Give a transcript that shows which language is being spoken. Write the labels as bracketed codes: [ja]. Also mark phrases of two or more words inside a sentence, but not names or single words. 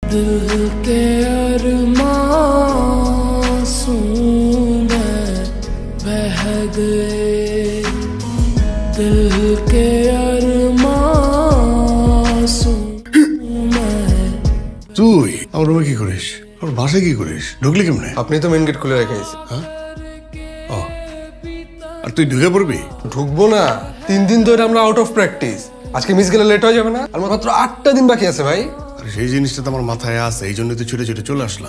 [hi] दिल के अरमासूं में बह गए दिल के अरमासूं में [bn] তুই আমার রুমে কি করিস আমার বাসায় কি করিস ঢুকলি কেমনে আপনি তো মেন গেট খুলে রেখেছেন। হ্যাঁ ও আর তুই ঢুকে পড়বি ঢুকবো না, 3 দিন ধরে আমরা [en] out of practice. [bn] আজকে মিস গেলে লেট হয়ে যাবে না? আর মাত্র 8টা দিন বাকি আছে ভাই। আর সেই জিনিসটা তো আমার মাথায় আছে, এই জন্য তো ছুটে ছুটে চলে আসলাম।